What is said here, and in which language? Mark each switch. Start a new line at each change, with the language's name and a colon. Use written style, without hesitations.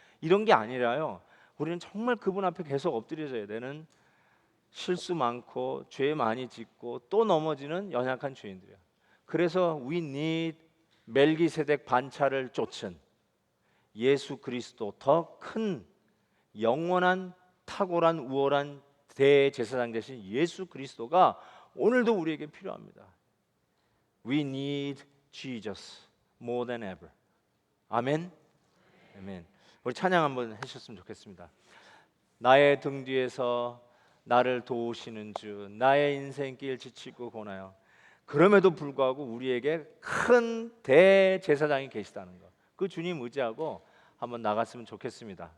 Korean: 이런 게 아니라요. 우리는 정말 그분 앞에 계속 엎드려져야 되는 실수 많고 죄 많이 짓고 또 넘어지는 연약한 죄인들이야. 그래서
English: we need
Korean: 멜기세덱 반차를 쫓은 예수 그리스도, 더 큰 영원한 탁월한 우월한 대제사장 되신 예수 그리스도가 오늘도 우리에게 필요합니다.
English: We need Jesus more than ever.
Korean: 아멘. 아멘. 우리 찬양 한번 하셨으면 좋겠습니다. 나의 등 뒤에서 나를 도우시는 주, 나의 인생길 지치고 고나요. 그럼에도 불구하고 우리에게 큰 대제사장이 계시다는 것, 그 주님 의지하고 한번 나갔으면 좋겠습니다.